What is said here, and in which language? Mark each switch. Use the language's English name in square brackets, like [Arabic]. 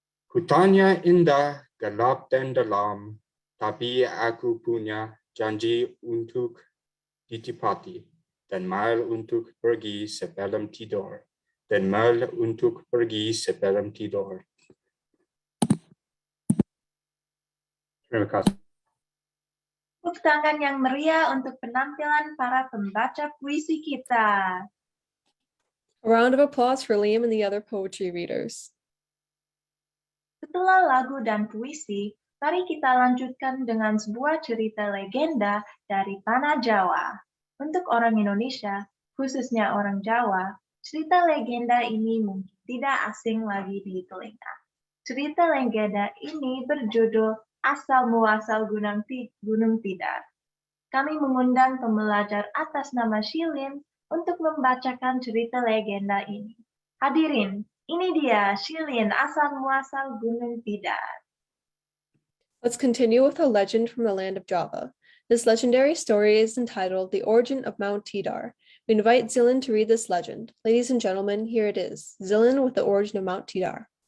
[Indonesian] Hutannya indah, gelap dan dalam, tapi aku punya janji untuk ditepati, dan mal untuk pergi sebelum tidur, Terima kasih. Tepuk tangan yang meriah untuk penampilan para pembaca puisi kita. A round of applause for Liam and the other poetry readers. Setelah lagu dan puisi, mari kita lanjutkan dengan sebuah cerita legenda dari tanah Jawa. Untuk orang Indonesia, khususnya orang Jawa, cerita legenda ini mungkin tidak asing lagi di telinga. Cerita legenda ini berjudul Asal-muasal Gunung Tidar. Kami mengundang pembelajar atas nama Shilin untuk membacakan cerita legenda ini. Hadirin, ini dia Shilin Asal-muasal Gunung Tidar. [English] Let's continue with a legend from the land of Java. This legendary story is entitled The Origin of Mount Tidar. We invite Zilin to read this legend. Ladies and gentlemen, here it is. Zilin with The Origin of Mount Tidar.